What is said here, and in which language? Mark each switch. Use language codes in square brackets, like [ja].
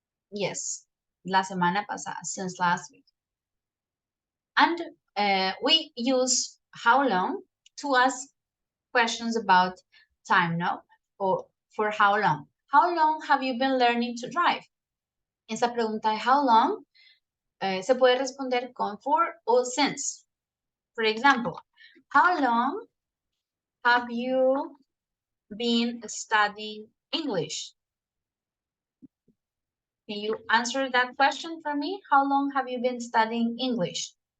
[en] Yes. [es] La semana pasada, [en] since last week. And we use how long to ask questions about time, no? Or for how long. How long have you been learning to drive? [es] Esa pregunta de how long se puede responder con for o since. [en] For example, how long have you been studying English? Can you answer that question for me? How long have you been studying English?